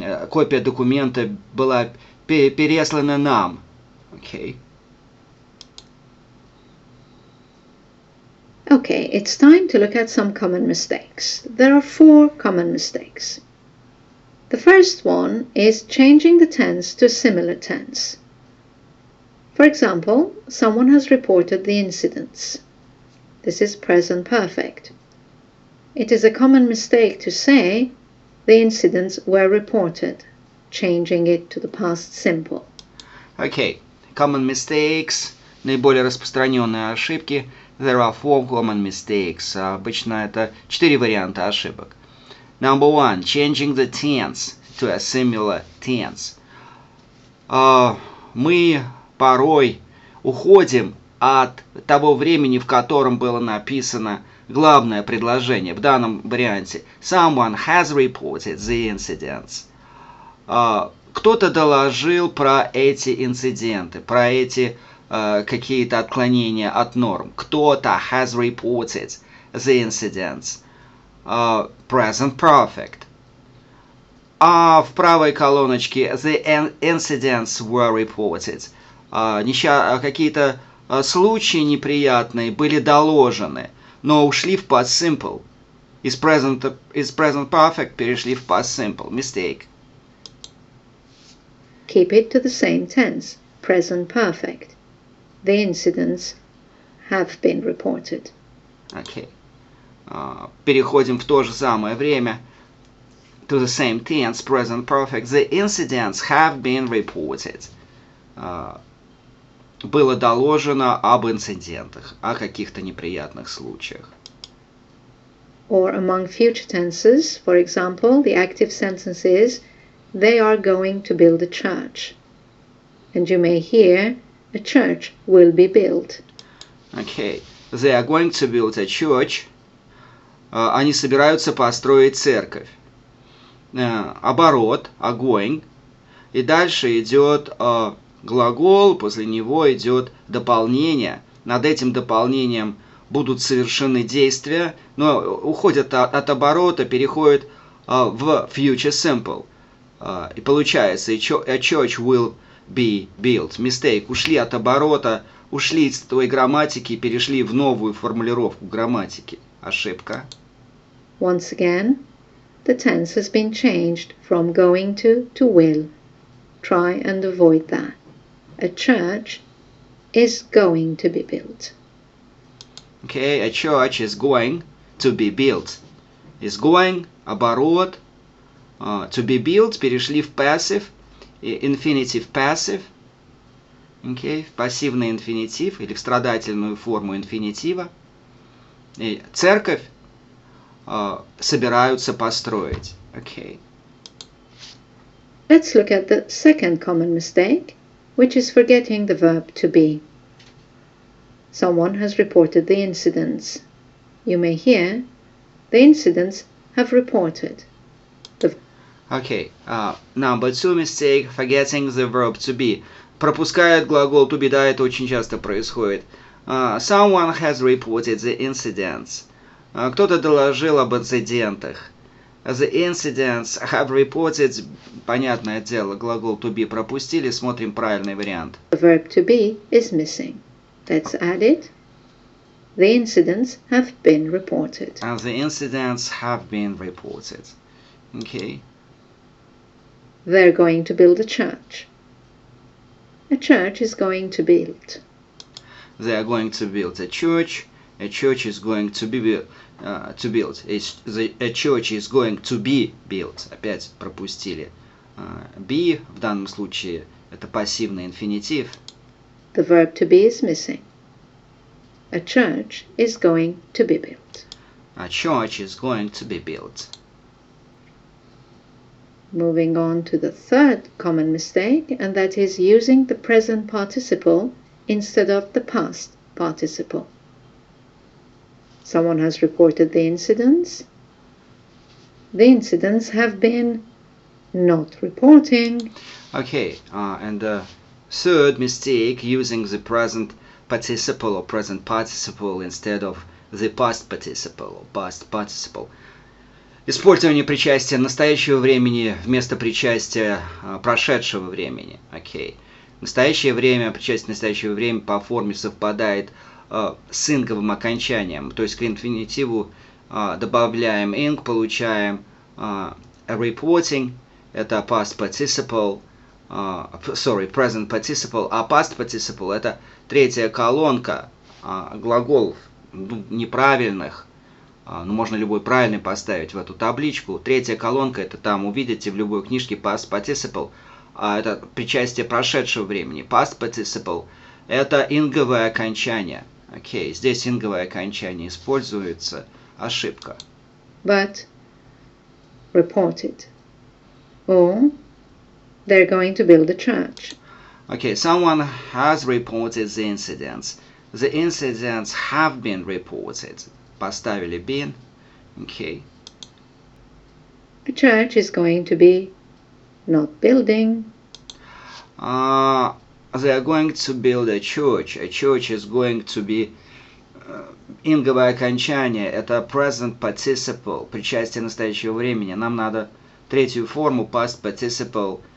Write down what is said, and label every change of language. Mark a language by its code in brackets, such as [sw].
[ru] Копия документа была переслана нам. [en] Okay. Okay, it's time to look at some common mistakes. There are 4 common mistakes. The first one is changing the tense to a similar tense. For example, someone has reported the incidents. This is present perfect. It is a common mistake to say the incidents were reported, changing it to the past simple. Okay, common mistakes, [ru] наиболее распространенные ошибки. [en] There are 4 common mistakes. [ru] Обычно это 4 варианта ошибок. [en] Number 1. Changing the tense to a similar tense. [ru] Мы порой уходим от того времени, в котором было написано главное предложение. В данном варианте [en] Someone has reported the incidents. [ru] Кто-то доложил про эти инциденты, про эти какие-то отклонения от норм. Кто-то [en] has reported the incidents. Present perfect. [ru] А в правой колоночке [en] the incidents were reported. [ru] Какие-то случаи неприятные были доложены, но ушли в past simple. Из present perfect перешли в past simple. [en] Mistake. Keep it to the same tense. Present perfect. The incidents have been reported. [ru] Okay. Переходим в то же самое время. [en] to the same tense, present perfect. The incidents have been reported. [ru] Было доложено об инцидентах, о каких-то неприятных случаях. [en] Or among future tenses, for example, the active sentence is, they are going to build a church. And you may hear, a church will be built. Okay. They are going to build a church. [ru] Они собираются построить церковь. [en] Оборот, are going. [ru] И дальше идет глагол, после него идет дополнение. Над этим дополнением будут совершены действия, но уходят от оборота, переходят в future simple. И получается, [en] a church will be built. Mistake. [ru] Ушли от оборота, ушли из той грамматики и перешли в новую формулировку грамматики. Ошибка. [en] Once again, the tense has been changed from going to will. Try and avoid that. A church is going to be built. Okay, a church is going to be built. Is going, оборот. To be built, [ru] перешли в [en] passive, infinitive passive. [ru] Okay, в пассивный инфинитив или в страдательную форму инфинитива. И церковь собираются построить. [en] Okay. Let's look at the second common mistake, which is forgetting the verb to be. Someone has reported the incidents. You may hear, the incidents have reported. Okay, number 2 mistake, forgetting the verb to be. [ru] Пропускает глагол to be, да, это очень часто происходит. [en] Someone has reported the incidents. [ru] Кто-то доложил об инцидентах. [en] The incidents have reported, [ru] понятное дело, глагол to be пропустили, смотрим правильный вариант. [en] The verb to be is missing. Let's add it. The incidents have been reported. The incidents have been reported. Okay. They're going to build a church. A church is going to be built. They are going to build a church. A church is going to be built. A church is going to be built. [ru] Опять пропустили. Be в данном случае это пассивный инфинитив. [en] The verb to be is missing. A church is going to be built. A church is going to be built. Moving on to the third common mistake, and that is using the present participle instead of the past participle. Someone has reported the incidents. The incidents have been not reporting. Okay, and the third mistake, using the present participle or present participle instead of the past participle or past participle. [ru] Использование причастия настоящего времени вместо причастия прошедшего времени. [en] Okay. [ru] Настоящее время, причастие настоящего времени по форме совпадает с инговым окончанием. То есть к инфинитиву добавляем ing, получаем reporting, это past participle, present participle, а past participle это третья колонка глаголов неправильных. Можно любой правильный поставить в эту табличку. Третья колонка, это там увидите в любой книжке past participle. Это причастие прошедшего времени. Past participle – это инговое окончание. Окей, здесь инговое окончание используется. Ошибка. [en] But reported. Or they're going to build a church. Okay, someone has reported the incidents. The incidents have been reported. [ru] Поставили been. [en] Okay. A church is going to be not building. They are going to build a church. A church is going to be [ru] инговое окончание. Это present participle, причастие настоящего времени. Нам надо третью форму past participle.